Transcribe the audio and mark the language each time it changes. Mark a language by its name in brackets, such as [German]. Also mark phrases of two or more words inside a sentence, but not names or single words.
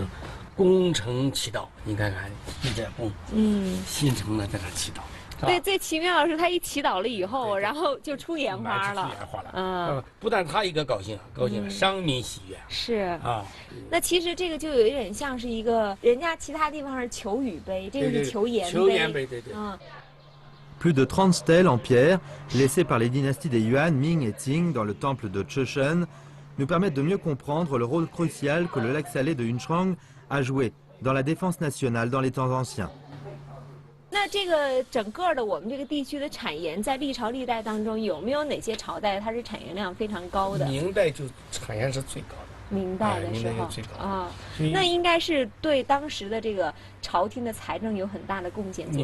[Chinese] 功成其道，你看看一点功，心诚的在那祈祷。对，最奇妙的是他一祈祷了以后，然后就出盐花了。出盐花了，不但他一个高兴，商民喜悦。是啊，那其实这个就有一点像是一个人家其他地方是求雨杯，这个是求盐杯。求盐杯，对。 [French] Plus de 30 stèles en pierre, laissées par les dynasties des Yuan, Ming et Qing dans le temple de Cheshen, nous permettent de mieux comprendre le rôle crucial que le lac salé de Yunchuang a joué dans la défense nationale dans les temps anciens. [Chinese] 那这个整个的我们这个地区的产盐，在历朝历代当中，有没有哪些朝代它是产盐量非常高的？明代就产盐是最高的。明代的时候最高啊，那应该是对当时的这个朝廷的财政有很大的贡献作用。